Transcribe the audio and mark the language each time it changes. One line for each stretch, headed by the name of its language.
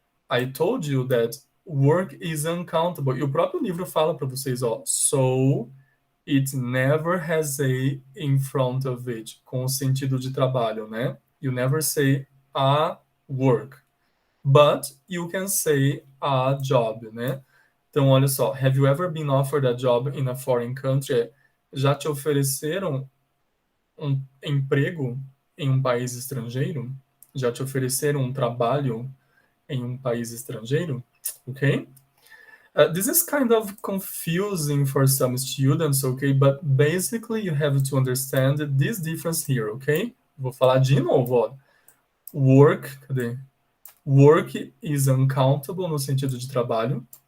English: I told you that work is uncountable.
Portuguese: E o próprio livro fala para vocês, ó,
English: so it never has a in front of it,
Portuguese: com o sentido de trabalho, né?
English: You never say a work, but you can say a job,
Portuguese: né? Então, olha só,
English: have you ever been offered a job in a foreign country?
Portuguese: Já te ofereceram um emprego em um país estrangeiro? Já te ofereceram um trabalho em um país estrangeiro?
English: Okay? This is kind of confusing for some students, okay? But basically you have to understand this difference here, okay?
Portuguese: Vou falar de novo, ó. Work, cadê?
English: Work is uncountable
Portuguese: no sentido de trabalho.